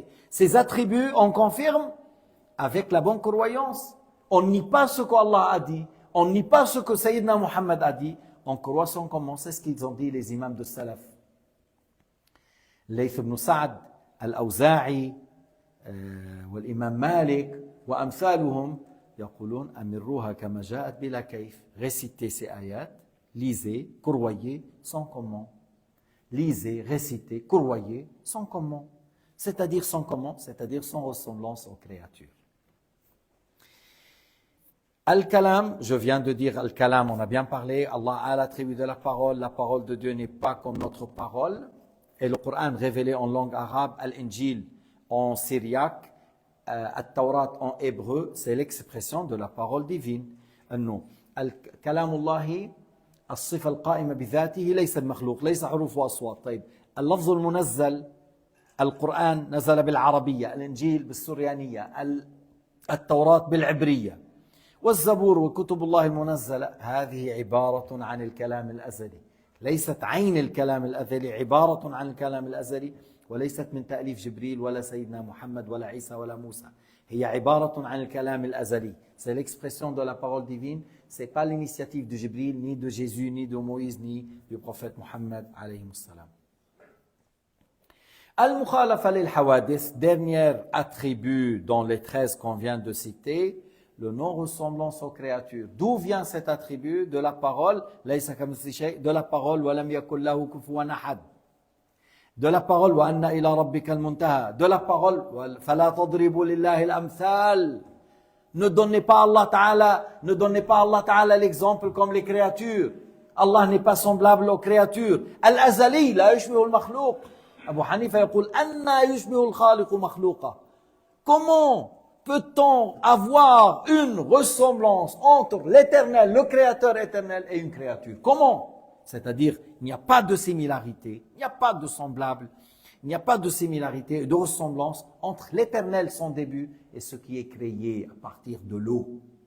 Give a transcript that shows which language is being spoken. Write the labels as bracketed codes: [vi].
[fr] Ces attributs, on confirme avec la bonne croyance. On nie pas ce qu'Allah a dit, on nie pas ce que Sayyidina Muhammad a dit. On croit sans comment, c'est ce qu'ils ont dit les imams de Salaf. [ar] ليث بن سعد الأوزاعي والإمام مالك وأمثالهم يقولون أمروها كما جاءت بلا كيف. [fr] Récitez ces ayats, lisez, courroyez sans comment. Lisez, récitez, courroyez sans comment. C'est-à-dire sans comment, c'est-à-dire sans ressemblance aux créatures. Al-Kalam, je viens de dire Al-Kalam, on a bien parlé, Allah a l'attribut de la parole de Dieu n'est pas comme notre parole, et le Coran révélé en langue arabe, Al-Injil en syriaque, Al-Tawrat en hébreu, c'est l'expression de la parole divine. Non. [ar] Al-Kalam Allah, الصفة القائمة بذاته ليس بمخلوق ليس حروف وأصوات. طيب اللفظ المنزل القرآن نزل بالعربية الإنجيل بالسريانية التوراة بالعبرية والزبور وكتب الله المنزلة هذه عبارة عن الكلام الأزلي ليست عين الكلام الأزلي عبارة عن الكلام الأزلي وليست من تأليف جبريل ولا سيدنا محمد ولا عيسى ولا موسى هي عبارة عن الكلام الأزلي. [fr] C'est l'expression de la parole divine. Ce n'est pas l'initiative de Jibril, ni de Jésus, ni de Moïse, ni du prophète Mohammed alayhi salam. Al-Mukhalafa lil-Hawadith, dernier attribut dans les 13 qu'on vient de citer, le non-ressemblance aux créatures. D'où vient cet attribut? De la parole, [ar] laysa kamithlihi shay', [fr] de la parole, [ar] wa lam yakul lahu kufuwan ahad. [fr] De la parole, [ar] wa anna ila rabbika al-muntaha. [fr] De la parole, [ar] fala tadribu lillahi al-amthal. [fr] Ne donnez pas à Allah Ta'ala l'exemple comme les créatures. Allah n'est pas semblable aux créatures. [ar] Al-Azali, la yushbihu al-makhlouq. Abu Hanifa يقول أَنَّا يُشْبِهُ الْخَالِقُ مَخْلُوقًا. [fr] Comment peut-on avoir une ressemblance entre l'éternel, le créateur éternel et une créature? Comment? C'est-à-dire, il n'y a pas de similarité, il n'y a pas de semblable, il n'y a pas de similarité, de ressemblance entre l'éternel, son début, et ce qui est créé à partir de l'eau.